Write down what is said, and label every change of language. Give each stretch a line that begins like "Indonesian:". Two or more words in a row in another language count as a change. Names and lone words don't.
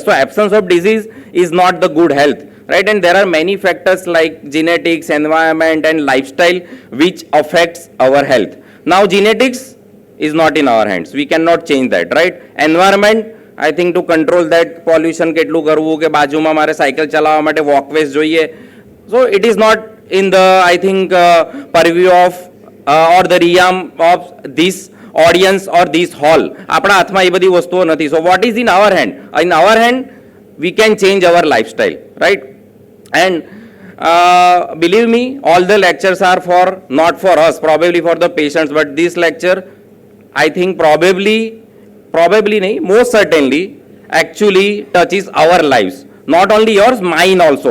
English: So absence of disease is not the good health, right? And there are many factors like genetics, environment and lifestyle which affects our health. Now genetics is not in our hands, we cannot change that, right? Environment, I think to control that pollution
Gujarati: કેટલું કરવું કે બાજુમાં મારે સાયકલ ચલાવવા માટે વોકવેઝ જોઈએ,
English: so it is not in the I think purview of or the realm of this audience or this hall.
Gujarati: આપણા હાથમાં એ બધી વસ્તુઓ નથી.
English: So what is in our hand? In our hand we can change our lifestyle, right? And believe me, all the lectures are for not for us, probably for the patients, but this lecture I think probably nahi, most certainly actually touches our lives, not only yours, mine also.